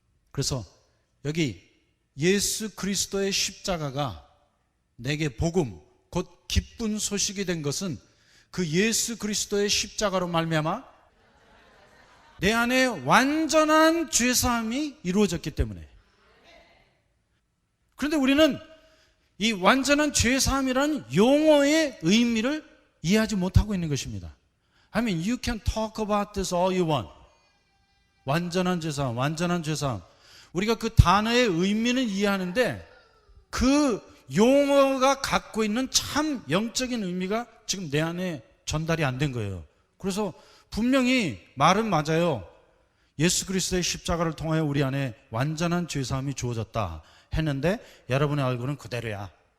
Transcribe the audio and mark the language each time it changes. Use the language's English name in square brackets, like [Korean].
[Korean] 그래서 여기 예수 그리스도의 십자가가 내게 복음, 곧 기쁜 소식이 된 것은 그 예수 그리스도의 십자가로 말미암아 내 안에 완전한 죄사함이 이루어졌기 때문에. 그런데 우리는 이 완전한 죄사함이라는 용어의 의미를 이해하지 못하고 있는 것입니다. [English] I mean, you can talk about this all you want. [Korean] 완전한 죄사함, 완전한 죄사함. 우리가 그 단어의 의미는 이해하는데 그 용어가 갖고 있는 참 영적인 의미가 지금 내 안에 전달이 안 된 거예요. 그래서 분명히 말은 맞아요. 예수 그리스도의 십자가를 통하여 우리 안에 완전한 죄사함이 주어졌다 했는데 여러분의 얼굴은 그대로야.